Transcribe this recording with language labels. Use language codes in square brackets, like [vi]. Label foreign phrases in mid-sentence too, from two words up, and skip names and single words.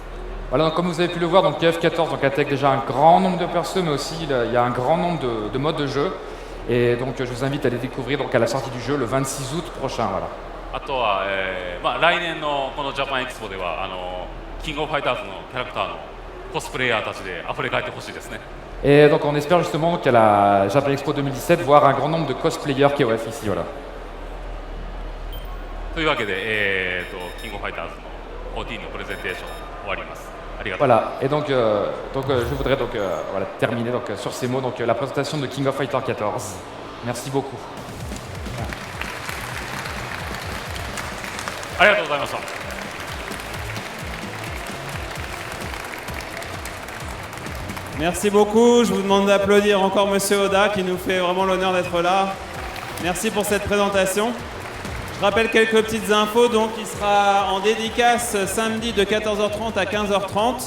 [fr] Voilà, donc, comme vous avez pu le voir, donc KF14 donc, intègre déjà un grand nombre de persos, mais aussi il y a un grand nombre de modes de jeu. Et donc je vous invite à les découvrir donc, à la sortie du jeu le 26 août prochain. Voilà. [ja] あとは、来年のこのジャパンエキスポではキングオブファイターズのキャラクターのコスプレイヤーたちで溢れ返ってほしいですね。 [fr] Et donc on espère justement qu'à la Japan Expo 2017 voir un grand nombre de cosplayers KOF ici. Voilà. [ja] というわけで、キングオブファイターズの14のプレゼンテーション終わります。ありがとう。 [fr] Voilà, et donc, je voudrais donc, voilà, terminer donc, sur ces mots, donc, la présentation de King of Fighters 14. Merci beaucoup. [ja] ありがとうございました。 [fr] Merci beaucoup. Je vous demande d'applaudir encore Monsieur Oda qui nous fait vraiment l'honneur d'être là. Merci pour cette présentation. Je rappelle quelques petites infos. Donc, il sera en dédicace samedi de 14h30 à 15h30.